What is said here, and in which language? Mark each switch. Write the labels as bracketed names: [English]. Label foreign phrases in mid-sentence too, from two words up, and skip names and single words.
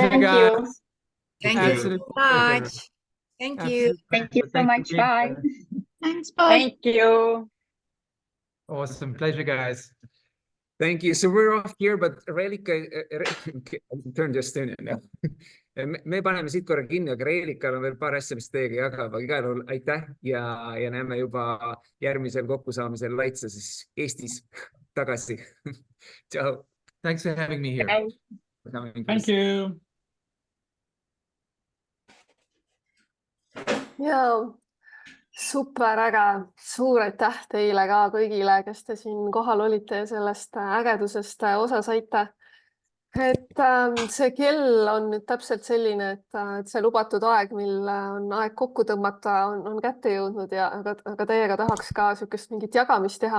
[English] Thank guys. you. Thank you Absolute so pleasure. much. Thank you. Absolute Thank you pleasure. so much. Thank Bye. you. Thanks. Bye. Thank you. Awesome. Pleasure, guys. Thank you. So we're off here, but Reelika, turn to Estonian now. [Estonian] Me paneme siit korra kinni, aga Reelikal on veel paar asja, mis teiega jagab, aga igal juhul aitäh ja näeme juba järgmisel kokkusaamisel Laitsa siis Eestis tagasi. Ciao. [English] Thanks for having me here. Thank you. [Estonian] Ja super äge, suur aitäh teile ka kõigile, kes te siin kohal olite ja sellest ägedusest osa saite. Et see kell on nüüd täpselt selline, et see lubatud aeg, mil on aeg kokku tõmmata, on kätte jõudnud ja aga teiega tahaks ka niisugust mingit jagamist teha.